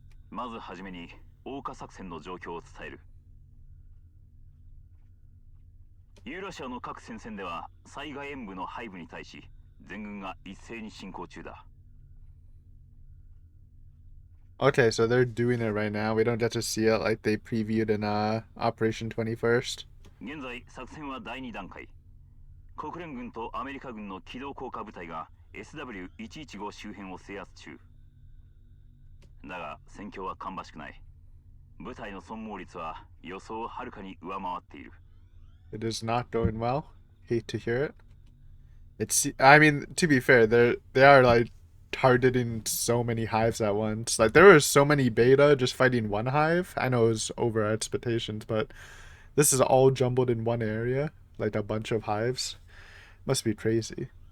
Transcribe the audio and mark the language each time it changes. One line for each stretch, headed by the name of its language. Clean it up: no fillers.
Japanese: まずはじめに桜花作戦の状況を伝える。ユーラシアの各戦線では災害援部の背部に対し全軍が一斉に進行中だ。
English: Okay, so they're doing it right now. We don't get to see it like they previewed in Operation 21st.
Japanese: 現在作戦は第2段階。国連軍とアメリカ軍の機動降下部隊が SW115 周辺を制圧中。だが戦況は芳しくない。部隊の損耗率は予想をはるかに上回っている。
English: It is not going well. Hate to hear it. I mean, to be fair, they are like targeting so many hives at once. Like there were so many beta just fighting one hive. I know it was over our expectations, but this is all jumbled in one area, like a bunch of hives. Must be crazy.